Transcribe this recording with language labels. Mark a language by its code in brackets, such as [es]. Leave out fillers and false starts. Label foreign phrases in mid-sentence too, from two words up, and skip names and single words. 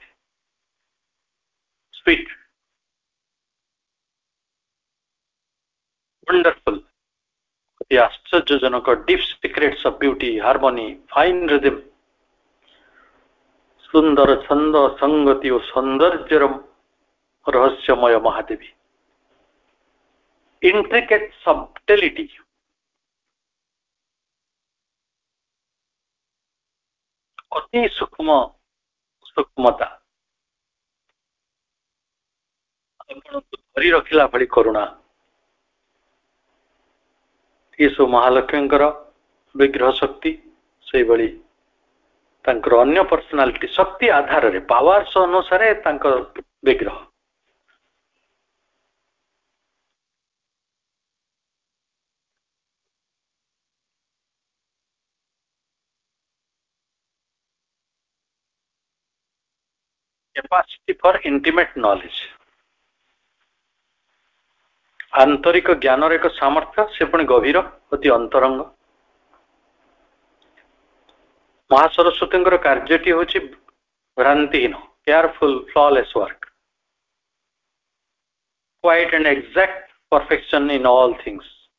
[en] spit, wonderful, [or] ଅତି ଆଶ୍ଚର୍ଯ୍ୟଜନକ, [en] deep secrets of beauty, harmony, fine rhythm, [or] ସୁନ୍ଦର ଛନ୍ଦ, ସଂଗତି ଓ ସୌନ୍ଦର୍ଯ୍ୟର ରହସ୍ୟମୟ ମହାଦେବୀ, [en] intricate subtlety, [or] ଅତି ସୂକ୍ଷ୍ମତା, ଆପଣଙ୍କୁ ଧରି ରଖିଲା ଭଳି କରୁଣା, ଏସବୁ ମହାଲକ୍ଷ୍ମୀଙ୍କର ବିଗ୍ରହ ଶକ୍ତି। ସେଇଭଳି ତାଙ୍କର ଅନ୍ୟ ପର୍ସନାଲିଟି ଶକ୍ତି ଆଧାରରେ, ପାୱାର୍ସ ଅନୁସାରେ ତାଙ୍କ ବିଗ୍ରହ। [en] capacity for intimate knowledge, [or] ଆନ୍ତରିକ ଜ୍ଞାନର ଏକ ସାମର୍ଥ୍ୟ, ସେ ପୁଣି ଗଭୀର, ଅତି ଅନ୍ତରଙ୍ଗ। ମହାସରସ୍ୱତୀଙ୍କର କାର୍ଯ୍ୟଟି ହେଉଛି ଭ୍ରାନ୍ତିହୀନ, [en] careful, flawless work, quiet and exact perfection in all things.